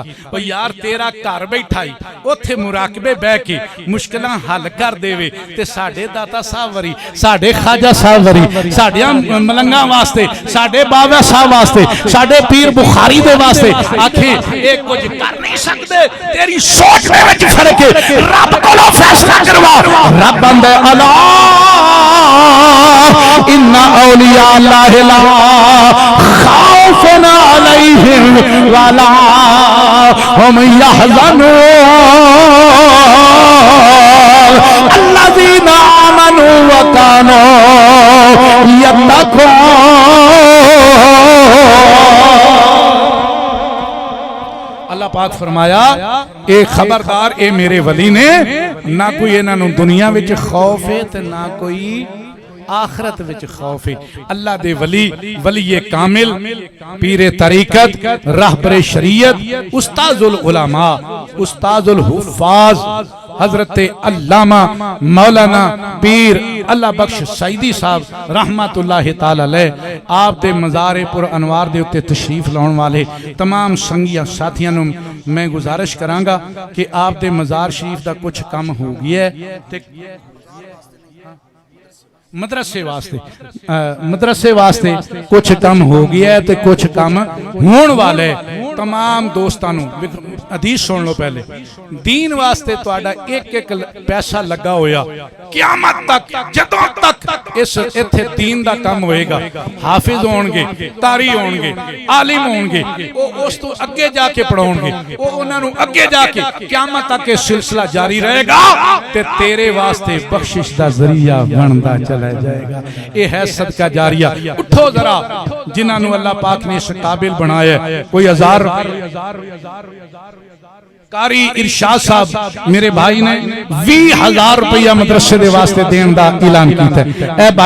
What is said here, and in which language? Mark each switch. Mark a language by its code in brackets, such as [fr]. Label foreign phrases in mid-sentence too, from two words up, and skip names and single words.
[pa] او یار تیرا گھر بیٹھا ہی اتھے مراقبے بہہ کے مشکلاں حل کر دیوے تے ساڈے داتا صاحب وری، ساڈے خاجا صاحب وری، ساڈیاں ملنگاں واسطے، ساڈے بابا صاحب واسطے، ساڈے پیر بخاری دے واسطے آکھے یہ کچھ کر نہیں سکتے، تیری سوچ دے وچ فرق ہے، رب کولوں فیصلہ کروا. رب بندے [ar] ألا إن أولياء الله لا خوف عليهم ولا هم يحزنون الذين آمنوا وكانوا يتقون. [pa] اللہ پاک فرمایا اے خبردار اے میرے ولی نے نہ کوئی انہاں دنیا وچ خوف ہے تے نہ کوئی آخرت وچ خوف ہے. اللہ دے ولی کامل، پیرِ طریقت، رہبرِ شریعت، استاذ العلماء، استاذ الحفاظ حضرت علامہ مولانا پیر اللہ بخش سعیدی صاحب [ar] رحمة الله تعالى عليه, [pa] آپ دے مزارِ پر انوار دے اتے تشریف لاؤن والے تمام سنگیاں ساتھیاں نوں میں گزارش کراں گا کہ آپ دے مزار شریف دا کچھ کام ہو گیا ہے, مدرسے واسطے کچھ کم ہو گیا ہے تے کچھ کم ہونے والے، تمام دوستو حدیث سن لو پہلے، دین واسطے تہاڈا ایک ایک پیسہ لگا ہویا قیامت تک جدوں تک اس اتھے دین دا کام ہوئے گا، حافظ ہون گے، قاری ہون گے، عالم ہون گے، وہ اس توں اگے جا کے پڑھاؤن گے، وہ انہاں نوں اگے جا کے قیامت تک یہ سلسلہ جاری رہے گا تے تیرے واسطے بخشش دا ذریعہ بندا چلا جائے گا. [ur] یہ ہے صدقہ جاریہ. [pa] اٹھو ذرا، جنہاں نوں اللہ پاک نے اس قابل بنایا، کوئی 1000 قاری ارشاد صاحب میرے بھائی نے 20,000 روپیہ مدرسے دے واسطے دینے کا اعلان کیا ہے.